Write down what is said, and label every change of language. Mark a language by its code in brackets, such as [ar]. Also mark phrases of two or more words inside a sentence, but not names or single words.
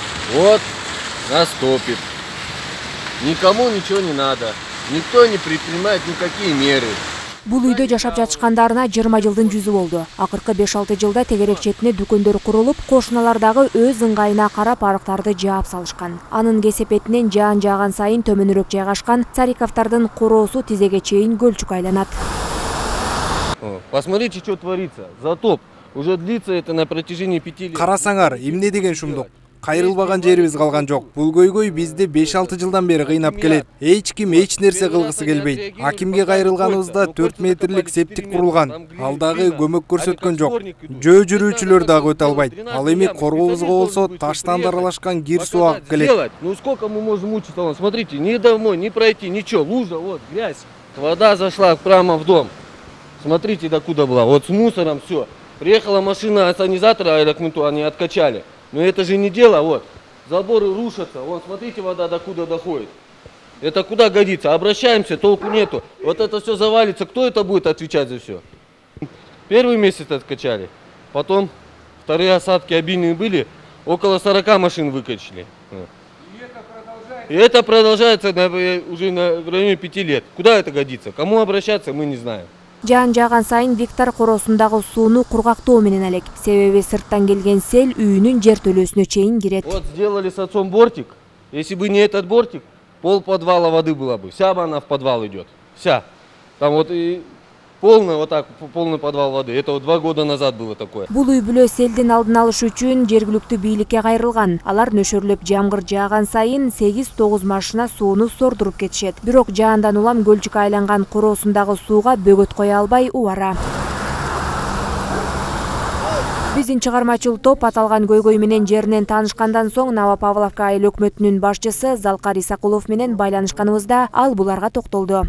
[ru] Вот, растопит. Никому ничего не надо. Никто не предпринимает никакие меры. [ky] Бул үйдө жашап жатышкандарына 20 жылдын жүзү болду. Акыркы 5-6 жылда тегерек четине дүкөндөр курулуп, кошуналардагы өз ыңгайына карап арыктарды жаап салышкан. Анын кесепетинен жаан жааган сайын төмөнүрөөк жайгашкан Цариковдардын короосу тизеге чейин көлчүк айланат. [ru] Посмотрите, что творится. Затоп. Уже длится это на протяжении 5 лет. [ky] Карасаңар, эмне деген шумдук. Кайрылбаган жерибиз калган жок. Бул көйгөй бизди 5-6 жылдан бери кыйнап келет. Эч ким эч нерсе кылгысы келбейт. Акимге кайрылганыбызда 4 метрлик септик курулган. Ал дагы көмөк көрсөткөн жок. Жөө жүрүүчүлөр дагы өтө албайт. Ал эми коргообузга болсо таштан даралашкан кир суу агып келет. [ru] Ну сколько мы можем мучиться? Смотрите, ни домой, ни пройти, ничего. Лужа, вот, грязь. Вода зашла прямо в дом. Смотрите, докуда была. Вот с мусором все. Приехала машина санизатора аэроклинту, они откачали. Но это же не дело, вот. Заборы рушатся. Вон, смотрите, вода докуда доходит. Это куда годится? Обращаемся, толку нету. Вот это все завалится. Кто это будет отвечать за все? Первый месяц откачали. Потом вторые осадки обильные были. Около 40 машин выкачали. И это продолжается уже в районе 5 лет. Куда это годится? Кому обращаться, мы не знаем. [ky] Жаан жааган сайын Виктор короосундагы сууну кургактоо менен элек. Себеби сырттан келген сел үйүнүн жертөлөсүнө чейин кирет. [ru] Вот сделали с отцом бортик. Если бы не этот бортик, пол подвала воды была бы. Вся бы она в подвал идет. Вся. Там вот и полный, вот так, полный подвал воды. Это вот 2 года назад было такое. [ky] Бул үй бүлө селдин алдын алыш үчүн жергиликтүү бийликке кайрылган. Алар нөшөрлөп жамгыр жааган сайын 8-9 машина сууну сордуруп кетишет. Бирок жаандан улам көлчүк айланган короосундагы сууга бөгөт кое албай убара. Биздин чыгармачыл топ аталган көйгөй менен жеринен таанышкандан соң Новопавловка айыл өкмөтүнүн башчысы Залкар Исакулов менен байланышканыбызда ал буларга токтолду.